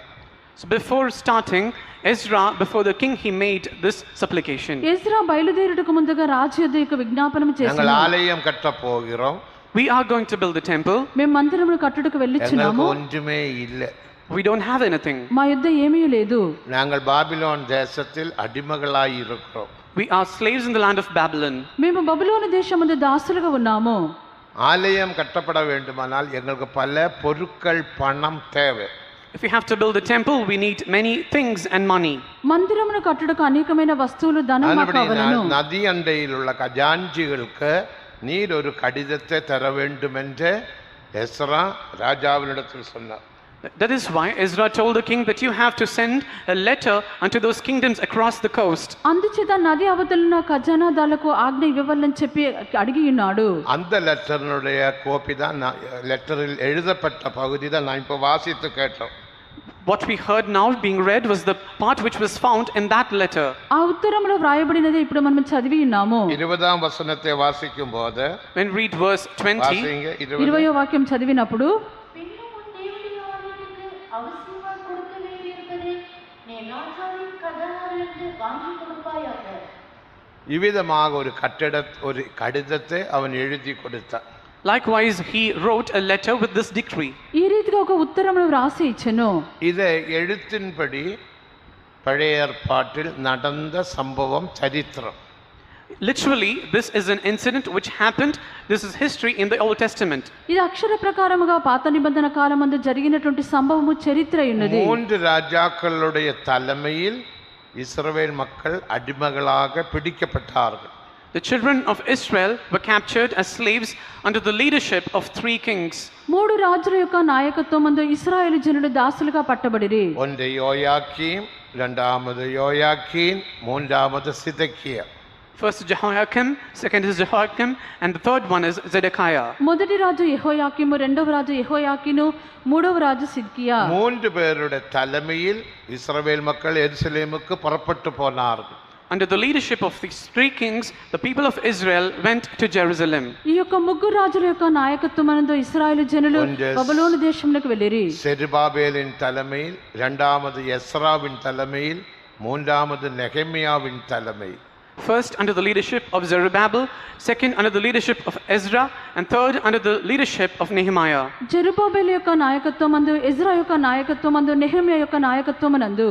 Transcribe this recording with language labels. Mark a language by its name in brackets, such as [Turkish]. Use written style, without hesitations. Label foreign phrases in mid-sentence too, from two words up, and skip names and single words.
[English] So before starting, Ezra, before the king, he made this supplication. [Telugu] ఎజ్రా బయలుదేరుటకు ముందుగా రాజు యొద్ద యొక్క విజ్ఞాపనం [Tamil] நாங்கள் [Telugu] చేశాడు. [Tamil] ஆலயம் கட்ட போகிறோம், [English] We are going to build the temple. [Telugu] మేము మందిరమును కట్టుటకు [Tamil] எங்களுக்கு [Telugu] వెళ్ళిచున్నాము, [Tamil] ஒன்றுமே இல்லை. [English] We don't have anything. [Telugu] మా యొద్ద ఏమీ లేదు. [Tamil] நாங்கள் பாபிலோன் தேசத்தில் அடிமைகளாய் இருக்கிறோம். [English] We are slaves in the land of Babylon. [Telugu] మేము బబులోను దేశమందు దాసులుగా ఉన్నాము. [Tamil] ஆலயம் கட்டப்பட வேண்டுமானால் எங்களுக்கு பல பொருட்கள் பணம் தேவை. [English] If we have to build a temple, we need many things and money. [Telugu] మందిరమును కట్టుటకు అనేకమైన వస్తువులు ధనం మాకు కావలెను. [Tamil] நதி அண்டையில் உள்ள கஜாஞ்சிகளுக்கு நீர் ஒரு கடிதத்தை தர வேண்டும் என்று எஸ்ரா ராஜாவினிடத்தில் சொன்னார். [English] That is why Ezra told the king that you have to send a letter unto those kingdoms across the coast. [Telugu] అందుచేత నది అవతలున్న ఖజానాదాలకు ఆజ్ఞ ఇవ్వవలని చెప్పి అడిగి ఉన్నాడు. [Tamil] அந்த லெட்டரினுடைய கோப்பி தான் லெட்டரில் எழுதப்பட்ட பகுதி தான் நான் இப்போ வாசித்து கேட்டோம். [English] What we heard now being read was the part which was found in that letter. [Telugu] ఆ ఉత్తరంలో వ్రాయబడినదే ఇప్పుడు మనం చదివి ఉన్నాము. [Tamil] 20ஆம் வசனத்தை வாசிக்கும் போது [English] When we read verse 20, [Tamil] வாசிங்க [Telugu] 20వ వాక్యం చదివినప్పుడు [Tamil] பின்னும் உன் தேவனுடைய ஆலயத்துக்கு அவசியமாய் கொடுக்க வேண்டியிருப்பதை நீ ராஜாவின் கதனாரிலிருந்து வாங்கிக் கொடுப்பாயாக. இவ்விதமாக ஒரு கடிதத்தை அவன் எழுதி கொடுத்தான். [English] likewise he wrote a letter with this decree. [Telugu] ఈ రీతిగా ఒక ఉత్తరమును వ్రాసి ఇచ్చెను. [Tamil] இதை எழுத்தின்படி பழைய ஏற்பாட்டில் நடந்த சம்பவம் சரித்திரம். [English] Literally, this is an incident which happened. This is history in the Old Testament. [Telugu] ఇది అక్షర ప్రకారముగా పాత నిబంధన కాలమందు జరిగినటువంటి సంభవము చరిత్ర ఉన్నది. [Tamil] 3 ராஜாக்களுடைய தலைமையில் இஸ்ரவேல் மக்கள் அடிமைகளாக பிடிக்கப்பட்டார்கள். [English] The children of Israel were captured as slaves under the leadership of 3 kings. [Telugu] 3 రాజుల యొక్క నాయకత్వమందు ఇశ్రాయేలు జనులు దాసులుగా పట్టబడిరి. [Tamil] ஒன்று யோயாக்கீம், இரண்டாவது யோயாக்கீன், மூன்றாவது சிதக்கியா. [English] First Jehoiakim, second is Jehoiakim, and the third one is Zedekiah. [Telugu] మొదటి రాజు యెహోయాకీము, రెండవ రాజు యెహోయాకీను, మూడవ రాజు సిద్కియా. [Tamil] 3 பேருடைய தலைமையில் இஸ்ரவேல் மக்கள் எருசலேமுக்கு புறப்பட்டு போனார்கள். [English] Under the leadership of these 3 kings, the people of Israel went to Jerusalem. [Telugu] ఈ యొక్క ముగ్గురు రాజుల యొక్క నాయకత్వమందు ఇశ్రాయేలు జనులు బబులోను దేశంలోకి వెళ్ళిరి. [Tamil] செருபாபேலின் தலைமையில், இரண்டாவது எஸ்ராவின் தலைமையில், மூன்றாவது நெகமியாவின் தலைமையில். [English] First under the leadership of Zerubbabel, second under the leadership of Ezra, and third under the leadership of Nehemiah. [Telugu] జెరుబాబెలు యొక్క నాయకత్వమందు, ఎజ్రా యొక్క నాయకత్వమందు, నెహెమ్యా యొక్క నాయకత్వమందు